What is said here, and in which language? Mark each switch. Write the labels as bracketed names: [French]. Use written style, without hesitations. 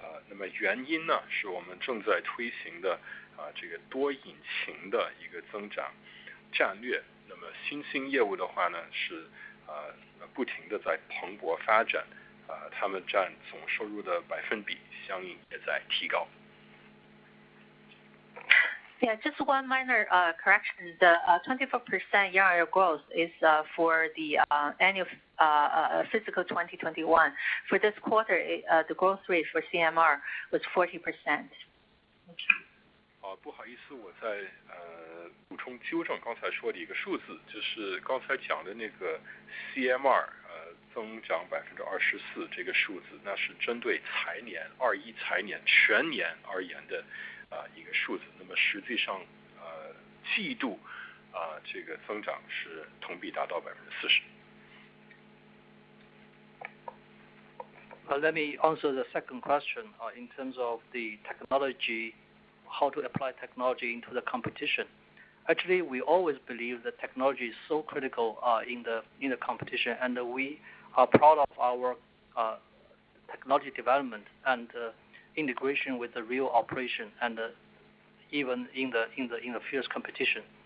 [Chinese] 那么原因呢是我们正在推行的这个多引擎的一个增长战略。那么新兴业务的话呢是不停的在蓬勃发展，他们占总收入的百分比相应也在提高。 [English] Yeah, just one minor correction. The 24% year-on-year growth is for the annual fiscal 2021. For this quarter, the growth rate for CMR was 40%. [Chinese] 不好意思，我再补充纠正刚才说的一个数字，就是刚才讲的那个 CMR 增长24%这个数字，那是针对财年21财年全年而言的一个数字。那么实际上季度这个增长是同比达到40%。 [English] Let me answer the second question in terms of the technology, how to apply technology into the competition. Actually, we always believe that technology is so critical in the competition, and we are proud of our technology development and integration with the real operation, and even in the fierce competition.